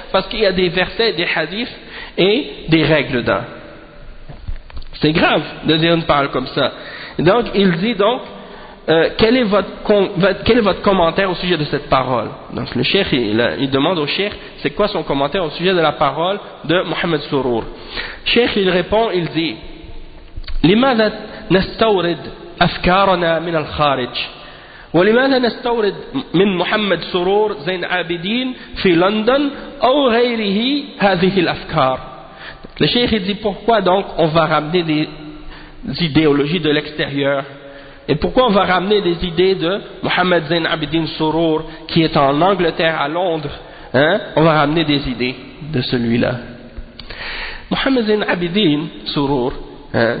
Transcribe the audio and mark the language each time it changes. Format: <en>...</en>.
<fr>Parce qu'il y a des versets, des hadiths et des règles dedans. C'est grave de dire une parole comme ça. Donc il dit donc, quel est votre commentaire au sujet de cette parole? Donc le cheikh, il demande au cheikh, c'est quoi son commentaire au sujet de la parole de Mohamed Sourour? Cheikh, il répond, il dit,</fr> <ar>لماذا نستورد أفكارنا من الخارج ولماذا نستورد من محمد سرور زين عابدين في لندن أو غيره هذه الأفكار.</ar> <fr>Le cheikh dit, pourquoi donc on va ramener des idéologies de l'extérieur? Et pourquoi on va ramener des idées de Mohamed Zain Abidin Sourour, qui est en Angleterre, à Londres, hein? On va ramener des idées de celui-là. Mohamed Zain Abidin Sourour, hein?</fr>